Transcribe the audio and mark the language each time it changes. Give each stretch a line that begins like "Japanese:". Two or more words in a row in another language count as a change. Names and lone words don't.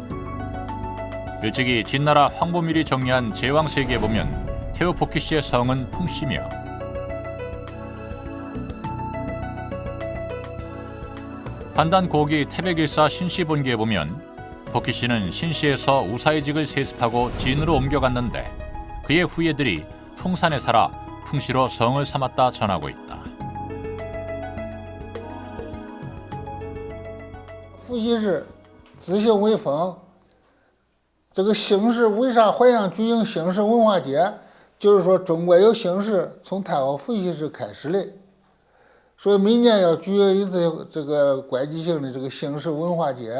Korean: 일찍이 진나라 황보밀이 정리한 제왕세기에 보면 태우 복희 씨의 성은 풍씨며 판단 고기 태백일사 신씨본기에 보면 복희 씨는 신씨에서 우사의직을 세습하고 진으로 옮겨갔는데 그의 후예들이 풍산에 살아 풍씨로 성을 삼았다 전하고 있다.
Chinese: 伏羲氏自姓为冯，这个姓氏为啥淮阳举行姓氏文化节？就是说中国有姓氏从太后伏羲氏开始的，所以每年要举行一次这个国际性的这个姓氏文化节。